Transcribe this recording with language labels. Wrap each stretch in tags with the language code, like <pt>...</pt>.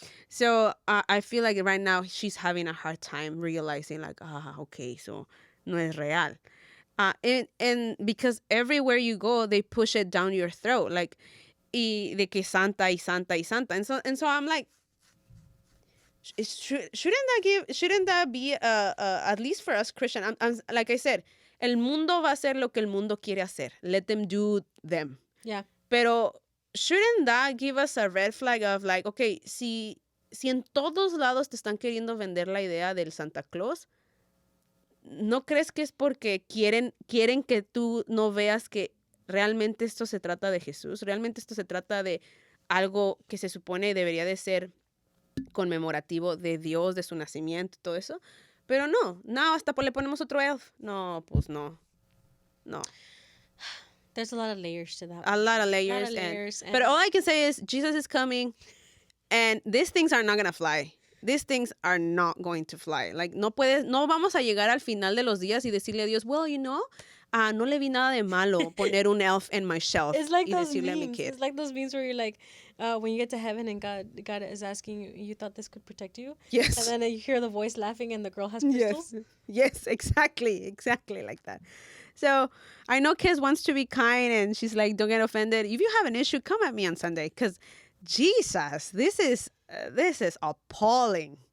<en>So I feel like right now she's having a hard time realizing, like, okay, so</en> <es>no es real.</es> <en>And because everywhere you go, they push it down your throat, like,</en> <es>de que</es> <en>Santa y Santa y Santa, and so I'm like, shouldn't that be at least for us Christian? I'm like I said,</en> <es>el mundo va a hacer lo que el mundo quiere hacer.</es> <en>Let them do them. Yeah.</en> <es>Pero</es> <en>shouldn't that give us a red flag of like, okay,</en> <es>si en todos lados te están queriendo vender la idea del Santa Claus, ¿no crees que es porque quieren que tú no veas que realmente esto se trata de Jesús? Realmente esto se trata de algo que se supone debería de ser conmemorativo de Dios, de su nacimiento, todo eso. Pero no, hasta le ponemos otro elf. No, pues no.</es> <en>There's a lot of layers to that. A lot of layers. But all I can say is Jesus is coming and these things are not going to fly. These things are not going to fly.</en> <es>Like, no vamos a llegar al final de los días y decirle a Dios, well, no le vi nada de malo poner un elf</es> <en>in my shelf. It's like</en> <es>y</es> <en>those</en> <es>decirle a mi</es> <en>memes. kid. It's like those memes where you're like, when you get to heaven and God is asking you, you thought this could protect you? Yes. And then you hear the voice laughing and the girl has crystals? Yes, exactly like that. So I know Kiz wants to be kind and she's like, don't get offended. If you have an issue, come at me on Sunday because Jesus, this is appalling.</en>